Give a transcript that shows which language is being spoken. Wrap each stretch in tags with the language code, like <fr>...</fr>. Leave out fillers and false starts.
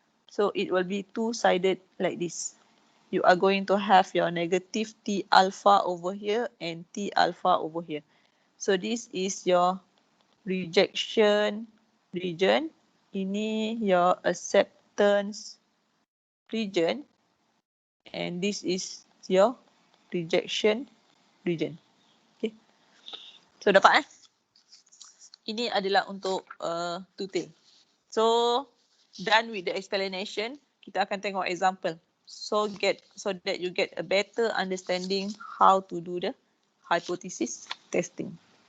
<en>So it will be two-sided like this. You are going to have your negative T alpha over here and T alpha over here. So this is your rejection region.</en> <ms>Ini</ms> <en>your acceptance region. And this is your rejection region. Okay.</en> <ms>So dapat Ini adalah untuk two-tail.</ms> <en>So done with the explanation,</en> <ms>kita akan tengok</ms> <en>example. So that you get a better understanding how to do the hypothesis testing.</en>